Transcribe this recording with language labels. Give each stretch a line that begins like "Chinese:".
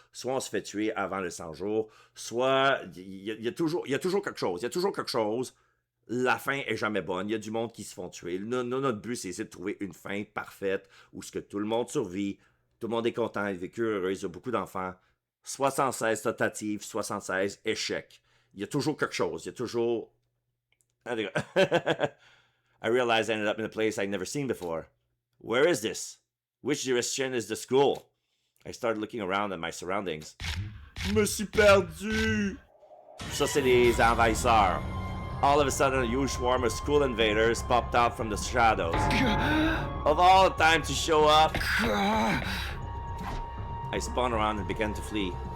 French: Soit on se fait tuer avant le 100 jours, soit il y a toujours quelque chose. Il y a toujours quelque chose. La fin est jamais bonne. Il y a du monde qui se font tuer. Notre but, c'est essayer de trouver une fin parfaite où ce que tout le monde survit, tout le monde est content, il vécu heureux, il y a beaucoup d'enfants. 76 tentatives, 76 échecs. Il y a toujours quelque chose. Il y a toujours...
English: I realized I ended up in a place I'd never seen before. Where is this? Which direction is the school? I started looking around at my surroundings.
French: Me suis perdu! Ça, c'est les envahisseurs.
English: All of a sudden, a huge swarm of school invaders popped out from the shadows. Of all the time to show up! I spun around and began to flee.